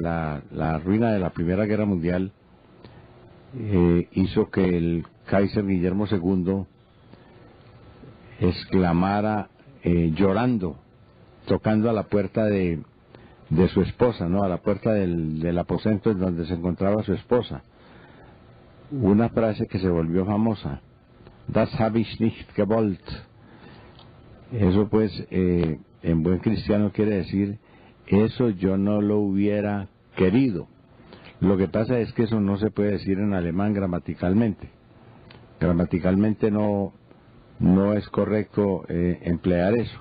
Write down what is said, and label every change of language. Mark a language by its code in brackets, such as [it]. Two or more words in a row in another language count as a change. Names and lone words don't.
[es] La ruina de la Primera Guerra Mundial hizo que el Kaiser Guillermo II exclamara llorando, tocando a la puerta de su esposa, ¿no? A la puerta del aposento en donde se encontraba su esposa. Una frase que se volvió famosa: [de] Das habe ich nicht gewollt. [es] Eso pues en buen cristiano quiere decir: eso yo no lo hubiera querido. Lo que pasa es que eso no se puede decir en alemán gramaticalmente. Gramaticalmente no es correcto emplear eso.